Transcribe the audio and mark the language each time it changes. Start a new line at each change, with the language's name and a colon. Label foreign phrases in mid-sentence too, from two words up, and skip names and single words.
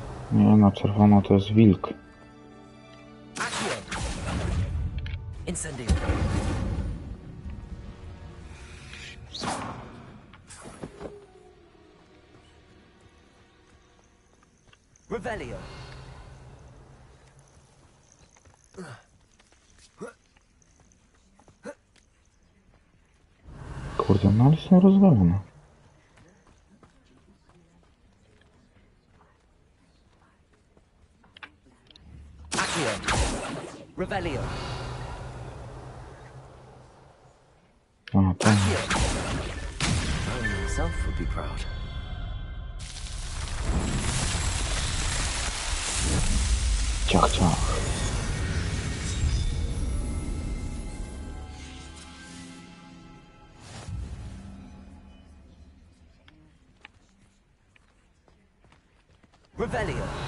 Polish: Nie, na czerwono to jest wilk. Incendio. Revelio. Kurde, no ale są rozwalone. Revelio. A, tam.
English: I myself would be proud.
Polish: Ciach, ciach. Revelio.